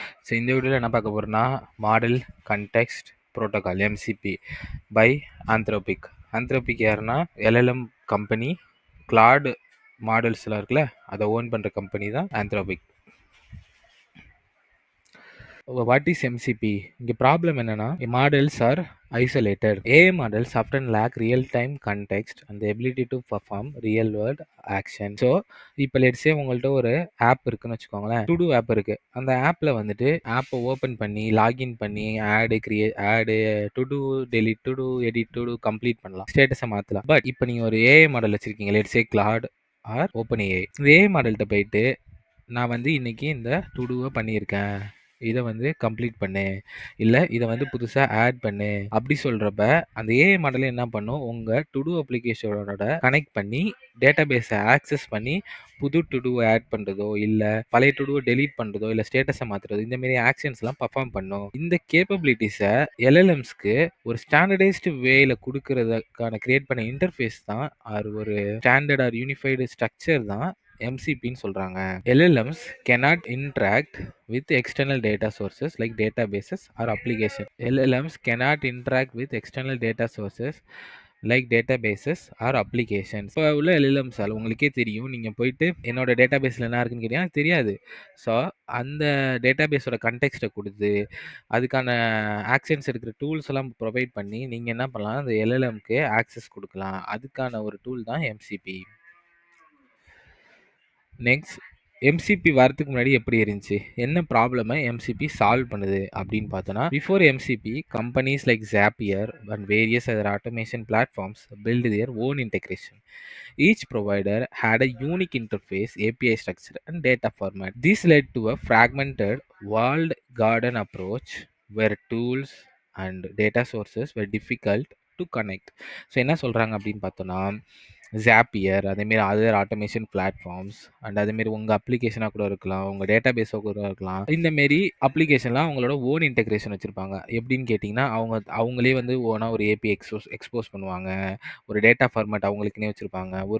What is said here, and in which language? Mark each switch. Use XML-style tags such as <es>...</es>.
<ta>So இந்த வீடியோவில் என்ன பார்க்க போகிறோன்னா model context protocol MCB by Anthropic. Anthropic யாருன்னா எல்எல்எம் கம்பெனி. கிளாட் மாடல்ஸ்லாம் இருக்குல்ல, அதை ஓன் பண்ணுற கம்பெனி தான் ஆந்த்ரோபிக்.</ta> <en>What is MCP?</en> <ta>இங்கே ப்ராப்ளம் என்னன்னா, models R isolated.</ta> <en>AI models often lack real-time context and the ability to perform real-world action.</en> <ta>So இப்போ let's say உங்கள்கிட்ட ஒரு ஆப் இருக்குன்னு வச்சுக்கோங்களேன். டு டூ ஆப் இருக்கு. அந்த ஆப்பில் வந்துட்டு ஆப்பை ஓப்பன் பண்ணி லாகின் பண்ணி ஆடு to two delete to two edit to two complete பண்ணலாம், ஸ்டேட்டஸை மாற்றலாம். பட் இப்போ நீங்கள் ஒரு ஏஐ மாடல் வச்சுருக்கீங்க, let's say Claude R open AI. இந்த ஏஐ மாடல்கிட்ட போயிட்டு நான் வந்து இன்னைக்கு இந்த டு டூவை பண்ணியிருக்கேன், இதை வந்து கம்ப்ளீட் பண்ணு, இல்லை இதை வந்து புதுசாக ஆட் பண்ணு அப்படி சொல்கிறப்ப அந்த ஏஐ மாடலே என்ன பண்ணும், உங்கள் டு டூ அப்ளிகேஷனோட கனெக்ட் பண்ணி டேட்டா பேஸை ஆக்சஸ் பண்ணி புது டு டூவை ஆட் பண்ணுறதோ, இல்லை பழைய டு டூவை டெலீட் பண்ணுறதோ, இல்லை ஸ்டேட்டஸை மாற்றுறதோ, இந்தமாரி ஆக்ஷன்ஸ்லாம் பர்ஃபார்ம் பண்ணும். இந்த கேப்பபிலிட்டிஸை எல்எல்எம்ஸ்க்கு ஒரு ஸ்டாண்டர்டைஸ்டு வேல கொடுக்கறதுக்கான கிரியேட் பண்ண இன்டர்ஃபேஸ் தான், ஒரு ஸ்டாண்டர்ட் ஆர் யூனிஃபைடு ஸ்ட்ரக்சர் தான் MCPன்னு சொல்கிறாங்க.</ta> <en>LLMs cannot interact with external data sources like databases or application. LLMs cannot interact with external data sources</en> <ta>like databases R applications. இப்போ உள்ள எல்எல்எம்ஸால் உங்களுக்கே தெரியும், நீங்கள் போயிட்டு என்னோட டேட்டாபேஸில் என்ன இருக்குன்னு கேட்டீங்கன்னா எனக்கு தெரியாது. ஸோ அந்த டேட்டாபேஸோட கண்டெக்ஸ்ட்டை கொடுத்து அதுக்கான ஆக்ஷன்ஸ் எடுக்கிற டூல்ஸ் எல்லாம் ப்ரொவைட் பண்ணி நீங்கள் என்ன பண்ணலாம், அந்த எல்எல்எம்க்கு ஆக்சஸ் கொடுக்கலாம். அதுக்கான ஒரு டூல் தான் எம்சிபி. நெக்ஸ்ட், எம்சிபி வரதுக்கு முன்னாடி எப்படி இருந்துச்சு, என்ன ப்ராப்ளமை எம்சிபி சால்வ் பண்ணுது அப்படின்னு பார்த்தோன்னா,</ta> <en>Before MCP companies like Zapier and various other automation platforms build their own integration. Each provider had a unique interface, API structure and data format. This led to a fragmented walled garden approach where tools and data sources were difficult to connect.</en> <ta>So என்ன சொல்கிறாங்க அப்படின்னு பார்த்தோன்னா, Zapier அதேமாரி other automation platforms and அதேமாரி உங்கள் அப்ளிகேஷனாக கூட இருக்கலாம், உங்கள் டேட்டா பேஸாக கூட இருக்கலாம், இந்தமாரி அப்ளிகேஷன்லாம் அவங்களோட ஓன் இன்டெகிரேஷன் வச்சுருப்பாங்க. எப்படின்னு கேட்டிங்கன்னா, அவங்களே வந்து ஓனாக ஒரு ஏபிஐ எக்ஸ்போஸ் பண்ணுவாங்க, ஒரு டேட்டா ஃபார்மேட் அவங்களுக்குனே வச்சுருப்பாங்க.</ta>